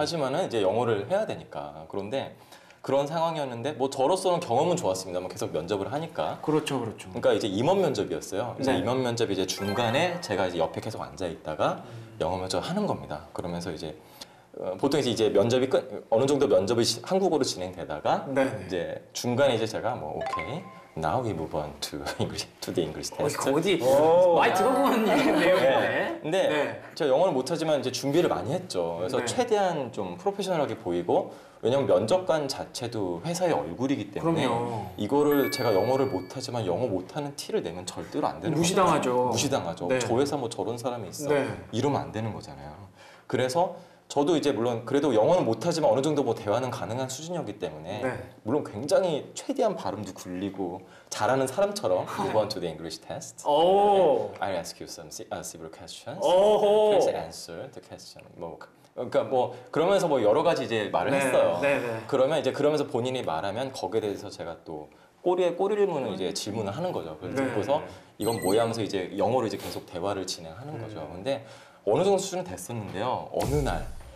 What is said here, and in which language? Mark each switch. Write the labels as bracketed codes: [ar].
[ko] 하지만은 이제 영어를 해야 되니까. 그런데 그런 상황이었는데 저로서는 경험은 좋았습니다만 계속 면접을 하니까. 그렇죠. 그러니까 이제 임원 면접이었어요. 그래서 네. 임원 면접이 이제 중간에 제가 이제 옆에 계속 앉아 있다가 영어 면접을 하는 겁니다. 그러면서 이제 보통 이제 면접이 어느 정도 면접이 한국어로 진행되다가 이제 중간에 이제 제가 오케이. [en] Now we move on to the English test. [ko] 어디 많이 들어보는 내용인데. 근데 제가 영어를 못하지만 이제 준비를 많이 했죠. 그래서 최대한 좀 프로페셔널하게 보이고 왜냐면 면접관 자체도 회사의 얼굴이기 때문에 이거를 제가 영어를 못하지만 영어 못하는 티를 내면 절대로 안 되는 무시당하죠. 무시당하죠. 네. 저 회사 저런 사람이 있어. 네. 이러면 안 되는 거잖아요. 그래서 저도 이제 물론 그래도 영어는 못하지만 어느 정도 대화는 가능한 수준이었기 때문에 물론 굉장히 최대한 발음도 굴리고 잘하는 사람처럼 [en] move on to the English test. I'll ask you some several questions. Please answer the question. [ko] 그러니까 그러면서 여러 가지 이제 말을 했어요. 그러면 이제 그러면서 본인이 말하면 거기에 대해서 제가 또 꼬리를 무는 이제 질문을 하는 거죠. 그래서 이건 뭐야 하면서 이제 영어로 이제 계속 대화를 진행하는 거죠. 근데 어느 정도 수준은 됐었는데요. 어느 날